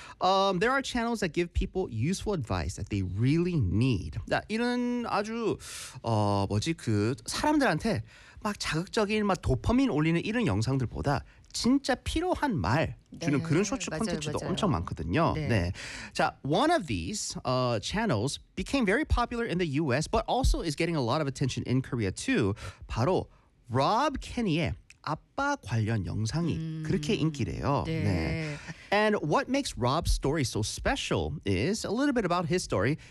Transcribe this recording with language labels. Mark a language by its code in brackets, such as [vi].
[en] There are channels that give people useful advice that they really need. [ko] 이런 아주 뭐지 그 사람들한테 막 자극적인 막 도파민 올리는 이런 영상들보다 진짜 필요한 말 주는 그런 쇼츠 콘텐츠도 엄청 많거든요. 네. [en] 자, one of these channels became very popular in the US but also is getting a lot of attention in Korea too. [ko] 바로 Rob Kenny의 아빠 관련 영상이 그렇게 인기래요. 네. 네. [en] And what makes Rob's story so special is a little bit about his story.